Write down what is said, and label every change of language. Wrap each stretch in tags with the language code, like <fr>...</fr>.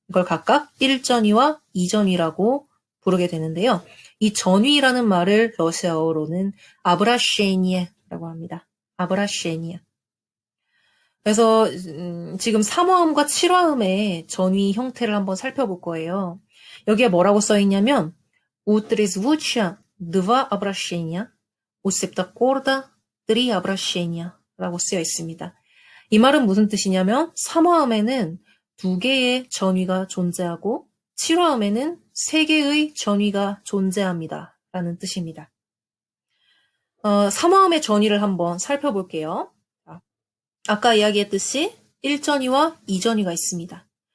<ko>이걸 각각 1전위와 2전위라고 부르게 되는데요. 이 전위라는 말을 러시아어로는 아브라셰니에라고 합니다. 아브라셰니에. 그래서 지금 3화음과 7화음의 전위 형태를 한번 살펴볼 거예요. 여기에 뭐라고 써 있냐면</ko> <ru>У трезвучия два обращения, у септаккорда три обращения</ru> <ko>라고 쓰여 있습니다. 이 말은 무슨 뜻이냐면 3화음에는 2개의 전위가 존재하고 7화음에는 3개의 전위가 존재합니다. 라는 뜻입니다. 3화음의 전위를 한번 살펴볼게요. 아까 이야기했듯이 1전위와 2전위가 있습니다.</ko>